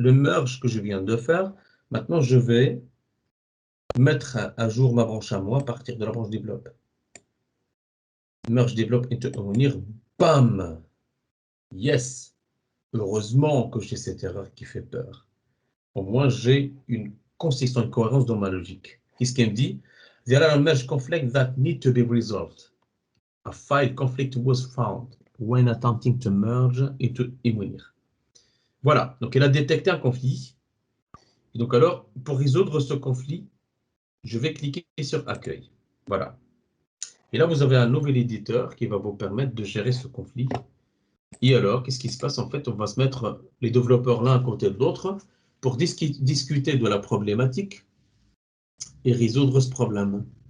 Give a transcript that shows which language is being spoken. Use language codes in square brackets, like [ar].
[fr] Le merge que je viens de faire, maintenant je vais mettre à jour ma branche à moi à partir de la branche développe. [en] Merge développe into Mounir, bam! Yes! [fr] Heureusement que j'ai cette erreur qui fait peur. Au moins, j'ai une consistance, une cohérence dans ma logique. Qu'est-ce qu'elle me dit? [en] There are merge conflicts that need to be resolved. A file conflict was found when attempting to merge into Emunir. [fr] Voilà, donc elle a détecté un conflit. Et donc alors, pour résoudre ce conflit, je vais cliquer sur Accueil. Voilà. Et là, vous avez un nouvel éditeur qui va vous permettre de gérer ce conflit. Et alors, qu'est-ce qui se passe? En fait, on va se mettre les développeurs l'un à côté de l'autre pour discuter de la problématique et résoudre ce problème.